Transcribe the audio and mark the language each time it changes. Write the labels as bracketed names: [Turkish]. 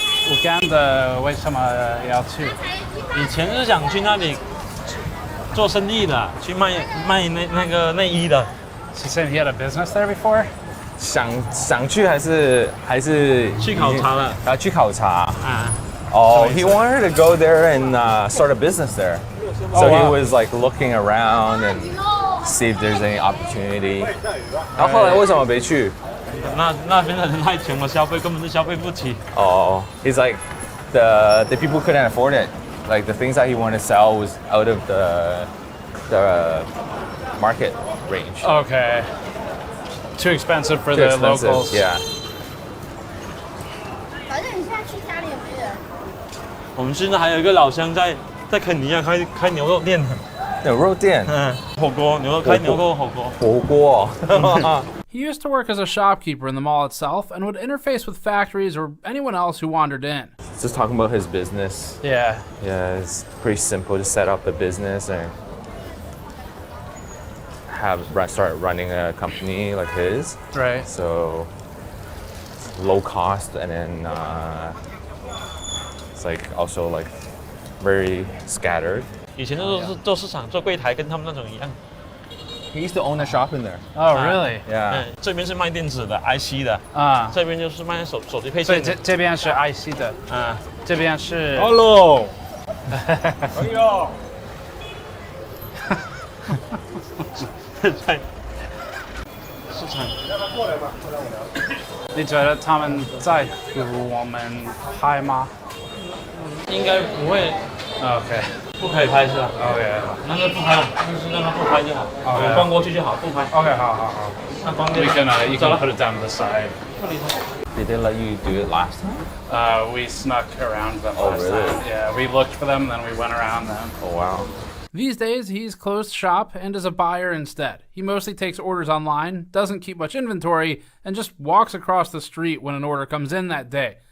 [Chinese] Uganda 为什么要去？以前是想去那里做生意的，去卖那个内衣的。 [English] He said he had a business there before. [Chinese] 想去还是去考察了？去考察。 [English] He wanted to go there and start a business there. So he was like looking around and see if there's any opportunity. [Chinese] 然后后来为什么没去？那边的人太穷了，消费根本就消费不起。 [English] He's like the people couldn't afford it. Like the things that he wanted to sell was out of the market range. Okay. Too expensive for the locals. Yeah. [Chinese] 反正你现在去家里也没人。我们现在还有一个老乡在肯尼亚开牛肉店。牛肉店。火锅，开牛肉火锅。火锅。 [English] He used to work as a shopkeeper in the mall itself and would interface with factories or anyone else who wandered in. Just talking about his business. Yeah. Yeah, it's pretty simple to set up a business and start running a company like his. Right. So low cost, and then it's like also like very scattered. [Chinese] 以前都是做市场做柜台，跟他们那种一样。 [English] He used to own a shop in there. Oh, really? Yeah. [Chinese] 这边是卖电子的 IC 的啊，这边就是卖手机配所以件的。这边是 IC 的啊，这边是。 [English] Hello。 [Chinese] 哎呦。在市场。你觉得他们在乎我们拍吗？应该不会。 [English] OK。 [Chinese] 不可以拍是吧 [English] ？OK。 [Chinese] 那就不拍了，就是让他不拍就好。我逛过去就好，不拍。 OK， 好。那方便。 [English] You can put it down to the side. Did they let you do it last time? We snuck around them Oh, last really? time. Yeah, we looked for them, then we went around them. Oh, wow. These days, he's closed shop and is a buyer instead. He mostly takes orders online, doesn't keep much inventory, and just walks across the street when an order comes in that day.